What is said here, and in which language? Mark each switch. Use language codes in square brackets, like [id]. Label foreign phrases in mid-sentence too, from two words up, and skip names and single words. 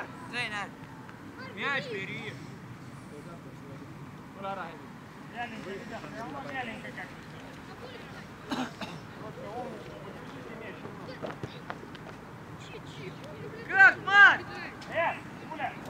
[ru] Мяч бери! [et] Tule ära, Henri. [ru] Вяленько, ребята, все равно вяленько как-то. Как, Марк? Гуля!